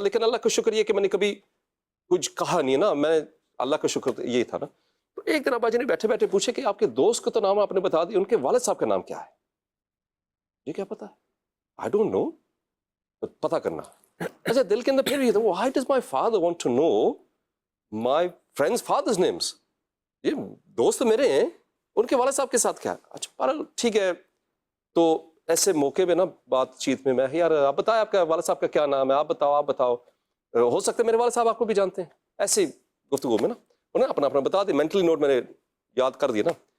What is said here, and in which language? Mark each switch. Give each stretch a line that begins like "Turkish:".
Urdu: لیکن اللہ کا شکر یہ کہ میں نے کبھی کچھ کہا نہیں نا. میں اللہ کا شکر یہ تھا نا. تو ایک دن ابا جی نے بیٹھے بیٹھے پوچھے کہ آپ کے دوست کا تو نام آپ نے بتا دیا, ان کے والد صاحب کا نام کیا ہے؟ یہ کیا پتا ہے,
English: I don't know,
Urdu: پتہ کرنا. اچھا دل کے اندر پھر یہ تھا,
English: why does my father want to know my friends' fathers' names?
Urdu: یہ دوست میرے ہیں, ان کے والد صاحب کے ساتھ کیا ہے؟ اچھا پر ٹھیک ہے. تو ایسے موقع پہ نا بات چیت میں یار آپ بتائیں آپ کا والد صاحب کا کیا نام ہے, آپ بتاؤ, ہو سکتا ہے میرے والد صاحب آپ کو بھی جانتے ہیں. ایسی گفتگو میں نا انہیں اپنا بتا دیا, مینٹلی نوٹ میں نے یاد کر دیا نا.